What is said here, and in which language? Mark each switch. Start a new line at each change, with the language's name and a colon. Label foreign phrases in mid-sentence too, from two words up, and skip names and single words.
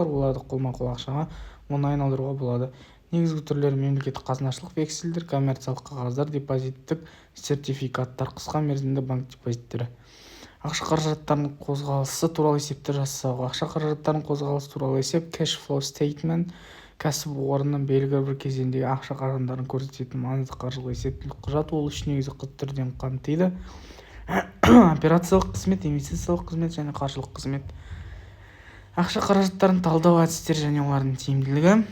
Kazakh: Оларды қолма-қол ақшаға оңай айналдыруға болады. Негізгі түрлері: мемлекеттік қазынашылық, вексельдер, коммерциялық қағаздар, депозиттік сертификаттар, қысқа мерзімді банк депозиттері. Ақша қаражаттарының қозғалысы туралы есептер жасау. Ақша қаражаттарының қозғалысы туралы есеп
English: cash flow statement
Kazakh: кәсіпорынның белгілі бір кезеңдегі ақша қаражаттарын көрсететін маңызды қаржылық есептілік құжат. Ол үш негізгі түрден қамтиды: операциялық қызмет, инвестициялық қызмет және қаржылық қызмет. Ақша қаражаттарын талдау әдістері және олардың тиімділігі.